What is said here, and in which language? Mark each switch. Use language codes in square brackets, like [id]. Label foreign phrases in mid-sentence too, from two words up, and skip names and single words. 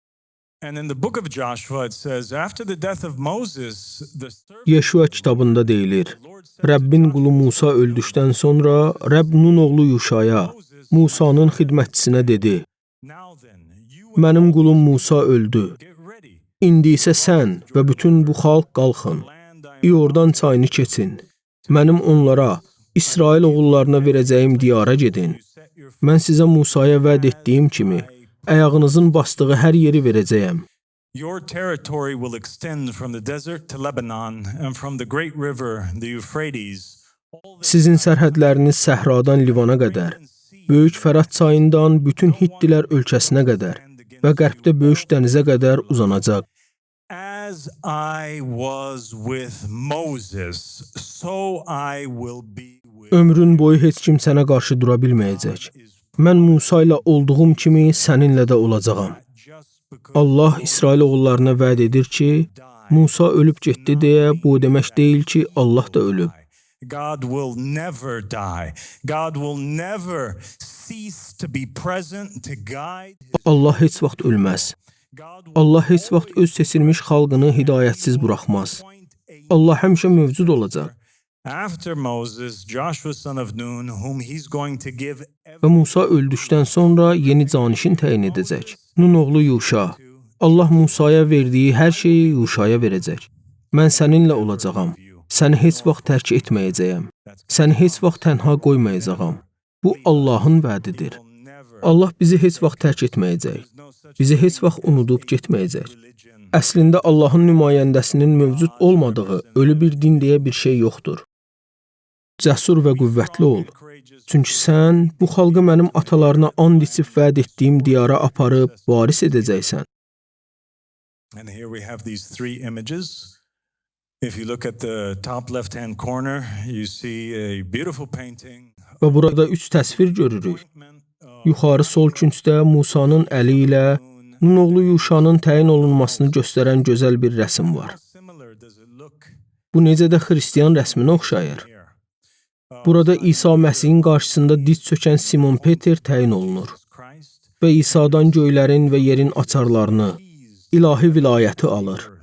[az] Yeşua kitabında deyilir, Rəbbin qulu Musa öldükdən sonra Rəbb Nun oğlu Yuşaya, Musanın xidmətçisinə dedi, mənim qulum Musa öldü. İndi isə sən və bütün bu xalq qalxın, İordan çayını keçin. Mənim onlara, İsrail oğullarına verəcəyim diyara gedin. Mən sizə Musaya vəd etdiyim kimi, ayağınızın basdığı hər yeri verəcəyəm. [en] Your territory will extend from the desert to Lebanon and from the great river, the Euphrates. [az] Sizin sərhədləriniz səhradan Livana qədər, Böyük Fərat çayından bütün Hittilər ölkəsinə qədər və qərbdə Böyük dənizə qədər uzanacaq. [en] As I was with Moses, so I will be with. [az] Ömrün boyu heç kim sənə qarşı dura bilməyəcək. Mən Musa ilə olduğum kimi səninlə də olacağam. Allah İsrail oğullarına vəd edir ki, Musa ölüb getdi deyə bu demək deyil ki, Allah da ölüb. [en] God will never die. God will never cease to be present to guide. [az] Allah heç vaxt ölməz. Allah heç vaxt öz seçilmiş xalqını hidayətsiz buraxmaz. Allah həmişə mövcud olacaq. [en] After Moses, Joshua son of Nun, whom he's going to give. [az] Və Musa öldükdən sonra yeni canişin təyin edəcək. Nun oğlu Yuşa. Allah Musaya verdiyi hər şeyi Yuşaya verəcək. Mən səninlə olacağam. Səni heç vaxt tərk etməyəcəyəm. Səni heç vaxt tənha qoymayacağam. Bu Allahın vədidir. Allah bizi heç vaxt tərk etməyəcək. Bizi heç vaxt unudub getməyəcək. Əslində Allahın nümayəndəsinin mövcud olmadığı ölü bir din deyə bir şey yoxdur. Cəsur və qüvvətli ol. Çünki sən bu xalqı mənim atalarına and içib vəd etdiyim diyara aparıb varis edəcəksən. [en] And here we have these three images. If you look at the top left-hand corner, you see a beautiful painting. [az] Və burada üç təsvir görürük. Yuxarı sol küncdə Musanın əli ilə Nun oğlu Yuşanın təyin olunmasını göstərən gözəl bir rəsm var. Bu necə də xristian rəsminə oxşayır. Burada İsa Məsihin qarşısında diz çökən Simon Peter təyin olunur və İsa'dan göylərin və yerin açarlarını, ilahi vilayəti alır.